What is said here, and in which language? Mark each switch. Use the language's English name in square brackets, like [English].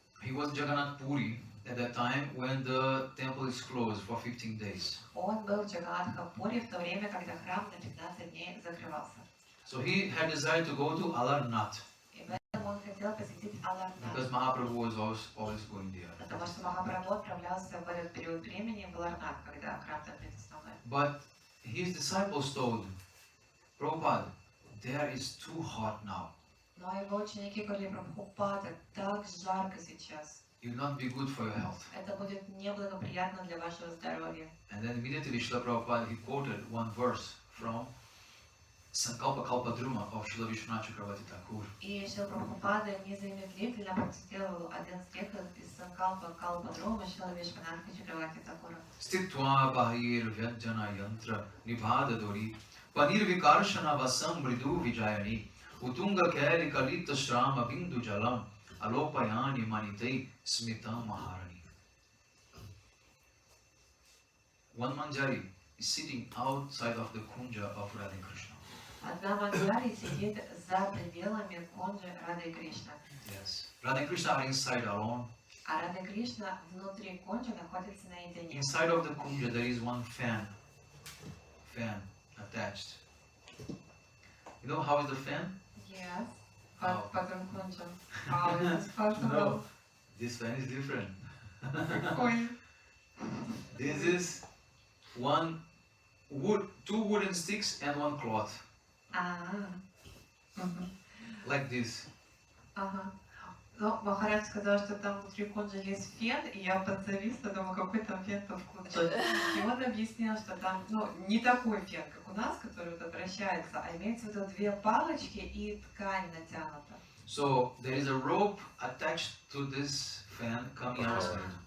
[English] He was in Jagannath Puri at that time when the temple is closed for 15 days. [Russian] он был в Джаганнатхапуре в то время, когда храм на 15 дней закрывался. [English] So he had decided to go to Alarnath [Russian] И поэтому он хотел посетить [English] because [Russian] Аларнат, [English] Mahaprabhu was always going there. [Russian] потому что Махапрабху отправлялся в этот период времени в Аларнат, когда храм закрыт основной. [English] But his disciples told Prabhupada, there is too hot now. [Russian] Но его ученики говорили: Прабхупада, так жарко сейчас. [English] It will not be good for your health. [Russian] Это будет неблагоприятно для вашего здоровья. [English] And then immediately Srila Prabhupada, he quoted one verse from Sankalpa Kalpadruma of Srila Vishwanath Chakravarti Thakur. [Russian] И Шрила Прабхупада незамедлительно процитировал один стих из Санкалпа Калпадрума Шрила Вишванатха Чакраварти Такура. [Sanskrit] Stitva bahir vyajana yantra nibhada dori panir vikarshana vasam mridu vijayani utunga kairi kalita shrama bindu jalam alopayani manitei smita maharani. [English] One manjari is sitting outside of the kunja of Radha Krishna. [Russian] Одна манджари сидит за пределами кунджи Рады Кришна. [English] Yes. Radha Krishna are inside alone. [Russian] А Рада Кришна внутри кунджи находится наедине. [English] Inside of the kunja there is one fan attached. You know how is the fan? Yes. How? [Russian] Под кунджем. [English] How is this possible? No, this fan is different. Ой. This is one wood, two wooden sticks and one cloth, like this. Ага. [Russian] Ну, Махарадж сказал, что там внутри кунджи есть фен, и я подзависла, думаю, какой там фен там в кунджи. И он объяснил, что там, ну, не такой фен, как у нас, который вот вращается, а имеется в виду две палочки и ткань натянута. [English] So there is a rope attached to this fan coming outside.